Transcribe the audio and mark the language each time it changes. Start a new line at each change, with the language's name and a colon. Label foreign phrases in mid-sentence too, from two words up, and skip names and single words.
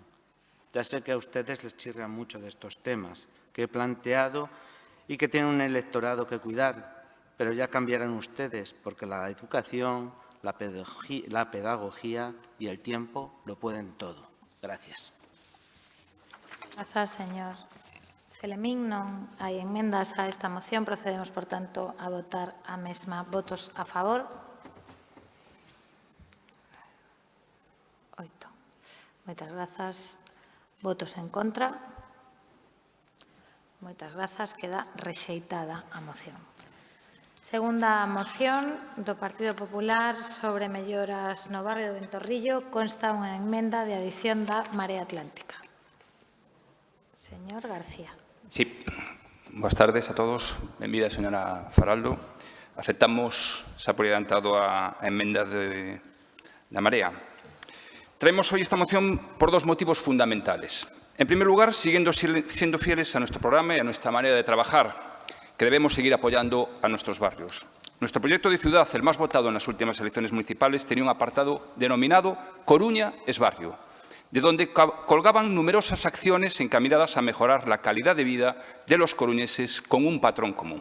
Spanish: Ya sé que a ustedes les chirrian mucho de estos temas que he planteado y que tienen un electorado que cuidar, pero ya cambiarán ustedes porque la educación, la pedagogía y el tiempo lo pueden todo. Gracias.
Galician: Grazas, señor Celemín. Non hai enmendas a esta moción. Procedemos, por tanto, a votar a mesma. Votos a favor. 8. Moitas grazas. Votos en contra. Moitas grazas. Queda rexeitada a moción. Segunda moción do Partido Popular sobre melloras no barrio do Ventorrillo. Consta unha enmenda de adición da Marea Atlántica. Señor García. Sí. Boas tardes a todos. Benvida, señora Faraldo. Aceptamos, xa por adiantado, a emenda da Marea.
Spanish: Traemos hoy esta moción por dos motivos fundamentales. En primer lugar, siendo fieles a nuestro programa y a nuestra manera de trabajar, que debemos seguir apoyando a nuestros barrios. Nuestro proyecto de ciudad, el más votado en las últimas elecciones municipales, tenía un apartado denominado Coruña es barrio, de donde colgaban numerosas acciones encaminadas a mejorar la calidad de vida de los coruñeses con un patrón común.